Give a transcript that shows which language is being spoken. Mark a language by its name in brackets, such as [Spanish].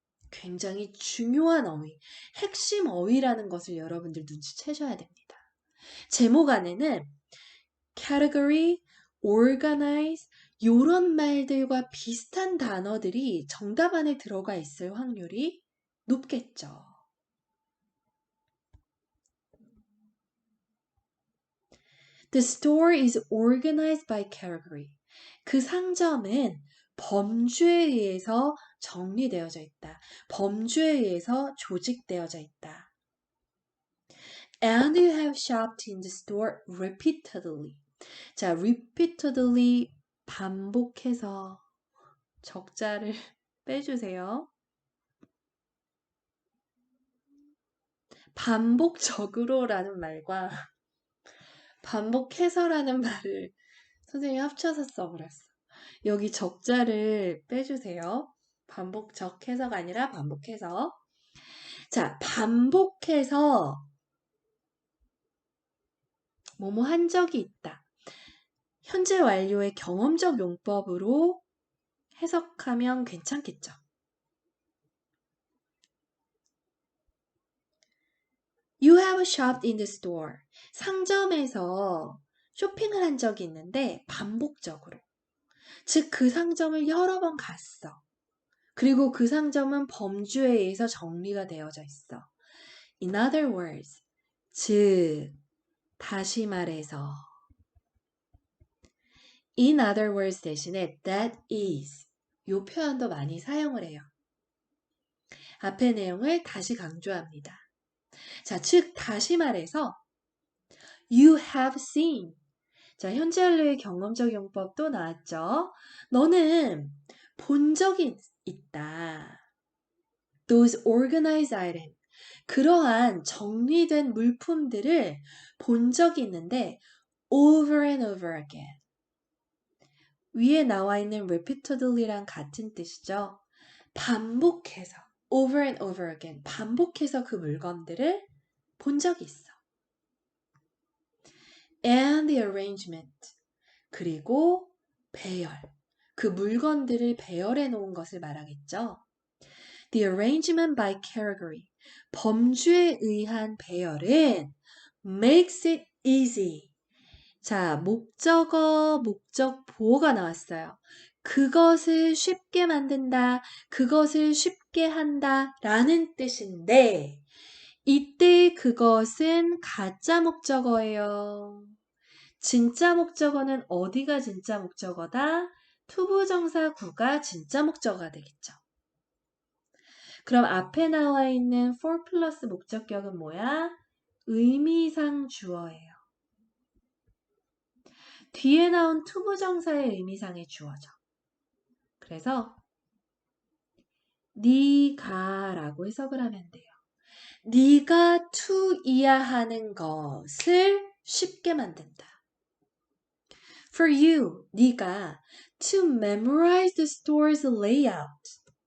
[Korean] 굉장히 중요한 어휘, 핵심 어휘라는 것을 여러분들 눈치채셔야 됩니다. 제목 안에는 category, organize 이런 말들과 비슷한 단어들이 정답 안에 들어가 있을 확률이 높겠죠. [English] The store is organized by category. [Korean] 그 상점은 범주에 의해서 정리되어져 있다. 범주에 의해서 조직되어져 있다. [English] And you have shopped in the store repeatedly. [Korean] 자, repeatedly 반복해서 적자를 빼주세요. 반복적으로라는 말과 반복해서라는 말을 선생님이 합쳐서 써버렸어. 여기 적자를 빼주세요. 반복적해서가 아니라 반복해서. 자, 반복해서 뭐뭐 한 적이 있다. 현재 완료의 경험적 용법으로 해석하면 괜찮겠죠. [English] You have shopped in the store. [Korean] 상점에서 쇼핑을 한 적이 있는데 반복적으로. 즉, 그 상점을 여러 번 갔어. 그리고 그 상점은 범주에 의해서 정리가 되어져 있어. [English] In other words, [Korean] 즉, 다시 말해서 [English] in other words [Korean] 대신에 [English] that is [Korean] 이 표현도 많이 사용을 해요. 앞의 내용을 다시 강조합니다. 자, 즉 다시 말해서 [English] you have seen. [Korean] 자, 현재 완료의 경험적 용법도 나왔죠. 너는 본 적이 있다. [English] Those organized items. [Korean] 그러한 정리된 물품들을 본 적이 있는데 [English] over and over again. [Korean] 위에 나와 있는 repeatedly랑 같은 뜻이죠. 반복해서 [English] over and over again. [Korean] 반복해서 그 물건들을 본 적이 있어. [English] And the arrangement. [Korean] 그리고 배열. 그 물건들을 배열해 놓은 것을 말하겠죠. [English] The arrangement by category. [Korean] 범주에 의한 배열은 [English] makes it easy. [Korean] 자, 목적어, 목적 보어가 나왔어요. 그것을 쉽게 만든다, 그것을 쉽게 한다 라는 뜻인데 이때 그것은 가짜 목적어예요. 진짜 목적어는 어디가 진짜 목적어다? 투부정사 구가 진짜 목적어가 되겠죠. 그럼 앞에 나와 있는 for 플러스 목적격은 뭐야? 의미상 주어예요. 뒤에 나온 투부정사의 의미상의 주어죠. 그래서 네가 라고 해석을 하면 돼요. 네가 to이야 하는 것을 쉽게 만든다. [English] For you, [Korean] 네가 [English] to memorize the store's layout.